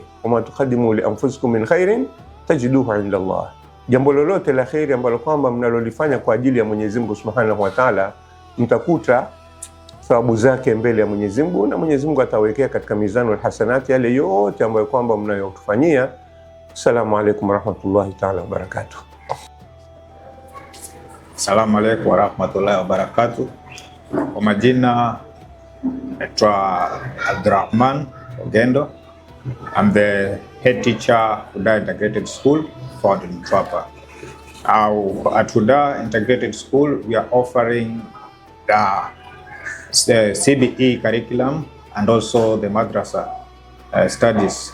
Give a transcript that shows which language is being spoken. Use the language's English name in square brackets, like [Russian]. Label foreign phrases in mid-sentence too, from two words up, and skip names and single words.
[Arabic] وما تقدموا لأنفسكم من خير تجدوه عند الله. [Swahili] Jambo lolote la kheri ambalo kwamba mnalolifanya kwa ajili ya Mwenyezi Mungu [Arabic] سبحانه وتعالى, [Swahili] mtakuta thawabu zake mbele ya Mwenyezi Mungu, na Mwenyezi Mungu atawekea katika mizani [Arabic] والحسنات [Swahili] yale yote ambayo kwamba mnayotufanyia. [Arabic] السلام عليكم ورحمة الله تعالى وبركاته. السلام عليكم ورحمة الله وبركاته. [Swahili] Kwa majina naitwa Abdurrahman Ogendo. [English] I'm the head teacher Huda Integrated School found in Mtwapa. At Huda Integrated School, we are offering the CBE curriculum and also the madrasa studies.